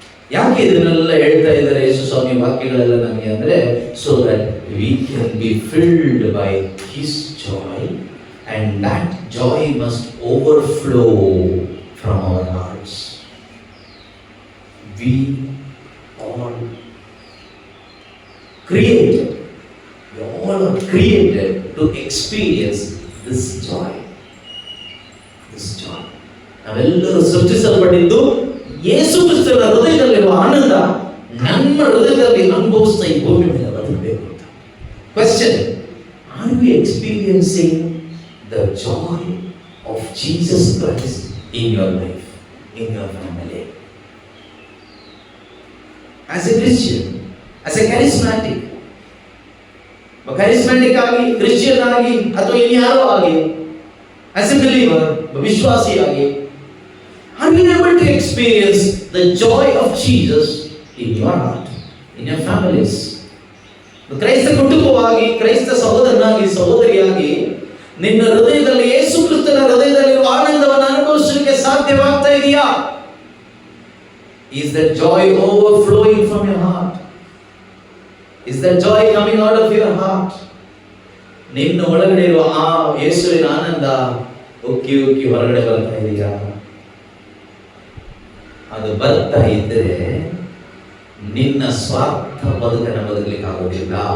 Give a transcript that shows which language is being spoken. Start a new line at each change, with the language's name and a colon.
Kannada: ಯಾಕೆ ಇದನ್ನೆಲ್ಲ ಹೇಳ್ತಾ ಇದ್ದಾರೆ ಯೇಸು ಸ್ವಾಮಿ ವಾಕ್ಯಗಳೆಲ್ಲ ನಮಗೆ ಅಂದ್ರೆ,
English: so that we can be filled by his joy and that joy must overflow from our hearts. We all created are created to experience this joy. This joy.
Kannada: ನಾವೆಲ್ಲರೂ ಸೃಷ್ಟಿಸಲ್ಪಟ್ಟಿದ್ದು ಯೇಸು ಕ್ರಿಸ್ತನ ಹೃದಯದಲ್ಲಿರುವ ಆನಂದ ನಮ್ಮ ಹೃದಯದಲ್ಲಿ ಅನುಭವಿಸ್ತಾ ಈ ಭೂಮಿ ಮೇಲೆ ಬದುಕಬೇಕು ಅಂತ.
English: Question, are we experiencing the joy of Jesus Christ in your life, in your family? As a Christian, as a charismatic
Kannada: ಆಗಿ, ಕ್ರಿಶ್ಚಿಯನ್ ಆಗಿ, ಅಥವಾ ಇನ್ಯಾರೋ ಆಗಿ,
English: as a believer,
Kannada: ವಿಶ್ವಾಸಿಯಾಗಿ,
English: are you able to experience the joy of Jesus in your heart, in your families?
Kannada: ಕ್ರೈಸ್ತ ಕುಟುಂಬವಾಗಿ, ಕ್ರೈಸ್ತ ಸಹೋದರನಾಗಿ, ಸಹೋದರಿಯಾಗಿ ನಿನ್ನ ಹೃದಯದಲ್ಲಿ ಯೇಸು ಕ್ರಿಸ್ತನ ಹೃದಯದಲ್ಲಿರುವ ಆನಂದವನ್ನು ಅನುಭವಿಸಲಿಕ್ಕೆ ಸಾಧ್ಯವಾಗ್ತಾ ಇದೆಯಾ?
English: Is that joy overflowing from your heart? Is that joy coming out of your heart?
Kannada: ನಿನ್ನ ಒಳಗಡೆ ಇರುವ ಆ ಯೇಸುವಿನ ಆನಂದ ಉಕ್ಕಿ ಉಕ್ಕಿ ಹೊರಗಡೆ ಬರ್ತಾ ಇದೆಯಾ? ಅದು ಬರ್ತಾ ಇದ್ದರೆ ನಿನ್ನ ಸ್ವಾರ್ಥ ಬದುಕನ್ನು ಬದುಕಲಿಕ್ಕೆ ಆಗೋದಿಲ್ಲ.